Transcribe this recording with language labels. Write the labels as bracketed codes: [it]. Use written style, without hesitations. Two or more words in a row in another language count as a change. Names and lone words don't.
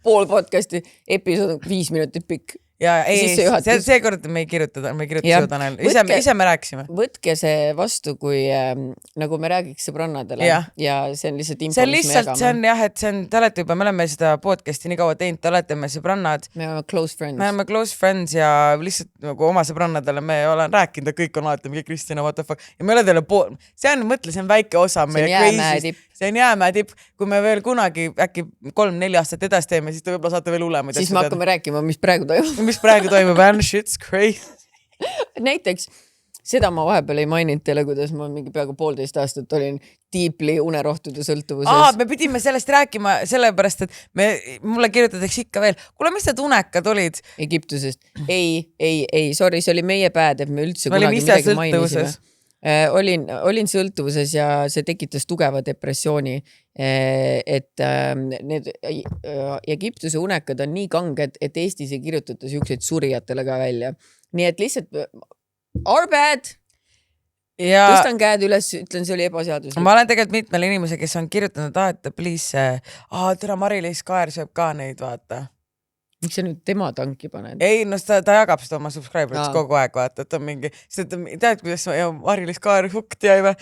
[et] Pool podcasti episood 5 minutit pikk. Ja ei, see kord me ei kirjuta su Tanel. Ise me rääkisime. Võtke see vastu, kui nagu me räägiks sõbrannadele ja see on lihtsalt info, see on lihtsalt, see on jah, et see on, te olete juba, me oleme seda podcasti nii kaua teinud, te olete me sõbrannad. Me oleme [en] close friends. [et] Me oleme [en] close friends [et] ja lihtsalt nagu oma sõbrannadele me olen rääkinud, et kõik on alati mingi Kristjana, [en] what the fuck. [et] Ja me ei ole teile see on, mõtle, see on väike osa meie crazy'st. See on jäämäetipp. Kui me veel kunagi äkki 3-4 aastat edasi teeme, siis te võib-olla saate veel ulema. Siis me hakkame rääkima, mis praegu toimub. Mis praegu toimub, [en] and shit's crazy. [et] Näiteks, seda ma vahepeal ei maininud teile, kuidas ma mingi peaaegu 1,5 aastat olin deeply unerohtude sõltuvuses. Me pidime sellest rääkima sellepärast, et mulle kirjutatakse ikka veel, kuule, mis need unekad olid? Egyptusest. Ei, sorry, see oli meie pääd, et me üldse kunagi midagi mainisime. Olin sõltuvuses ja see tekitas tugeva depressiooni, et need Egiptuse unekad on nii kanged, et Eestis ei kirjutata siukseid surijatele ka välja. Nii et lihtsalt [en] our bad. [et] Tõstan käed üles, ütlen, see oli ebaseaduslik. Ma olen tegelikult mitmele inimese, kes on kirjutanud, et please, tere Mari-Liis Kaer sööb ka neid, vaata. miks sa nüüd tema tanki paned? Ei, no ta jagab seda oma subscriber'its kogu aeg, vaata, et on mingi, sest tead, kuidas Mari-Liis Kaar hukkt jäi või?